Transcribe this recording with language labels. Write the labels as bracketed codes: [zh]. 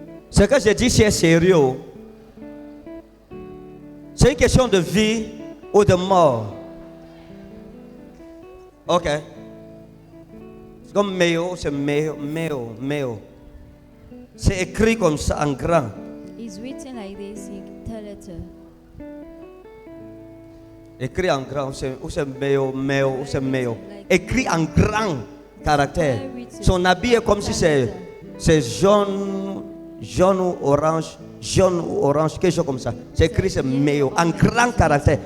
[fr] Ce que je dis, c'est sérieux. C'est une question de vie ou de mort. Ok. C'est comme Meo, c'est Meo, Meo, Meo. C'est écrit comme ça en grand. [en] It's written like this in the letter. [fr] Écrit en grand, ou c'est Meo, Meo, ou c'est Meo. Écrit en grand caractère. Son habit est comme si c'est jaune, jaune ou orange, jaune ou orange, quelque chose comme ça. C'est écrit, c'est Méo, en grand caractère.